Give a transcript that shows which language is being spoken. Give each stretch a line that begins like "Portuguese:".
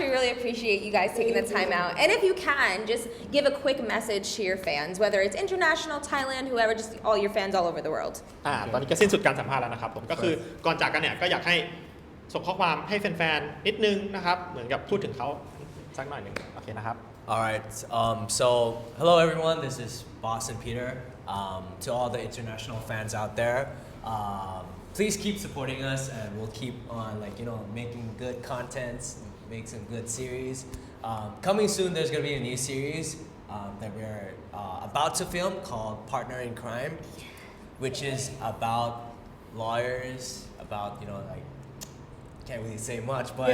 English: We really appreciate you guys taking the time out. And if you can, just give a quick message to your fans, whether it's international, Thailand, whoever, just all your fans all over the world.
Thai: ตอนนี้ก็สิ้นสุดการสัมภาษณ์แล้วนะครับผมก็คือก่อนจากกันเนี่ยก็อยากให้ส่งข้อความให้แฟนๆนิดนึงนะครับเหมือนกับพูดถึงเขาสักหน่อยหนึ่งโอเคนะครับ
English: All right. So hello everyone. This is Boss and Peter. To all the international fans out there, please keep supporting us, and we'll keep on making good contents, make some good series. Coming soon, there's gonna be a new series that we're about to film called Partner in Crime, which is about lawyers, about can't really say much, but